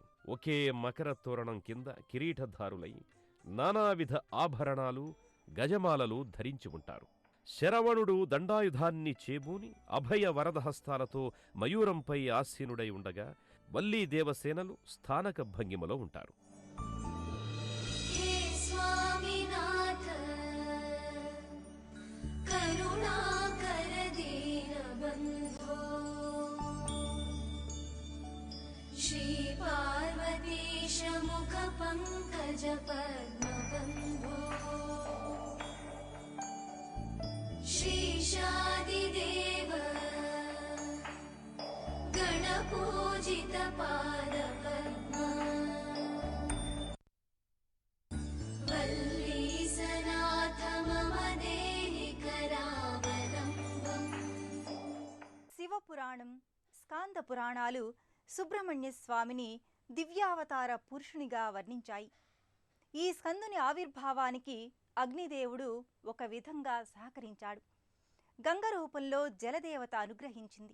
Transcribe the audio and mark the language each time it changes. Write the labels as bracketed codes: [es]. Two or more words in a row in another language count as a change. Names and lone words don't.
[te] ఒకే మకర తోరణం కింద కిరీటధారులై నానావిధ ఆభరణాలు, గజమాలలు ధరించి ఉంటారు. శరవణుడు దండాయుధాన్ని చేబూని అభయ వరదహస్తాలతో మయూరంపై ఆసీనుడై ఉండగా వల్లీ దేవసేనలు స్థానక భంగిమలో ఉంటారు. [sa] श्री पार्वतीश मुख पंकज पद्मबंधो श्रीशादिदेव गणपूजितपादपद्मा वल्लीसनाथ मम देहि करावलम्बम्। [te] శివపురాణం, స్కాంద పురాణాలు సుబ్రహ్మణ్య స్వామిని దివ్యావతార పురుషునిగా వర్ణించాయి. ఈ స్కందుని ఆవిర్భావానికి అగ్నిదేవుడు ఒక విధంగా సహకరించాడు. గంగ రూపంలో జలదేవత అనుగ్రహించింది.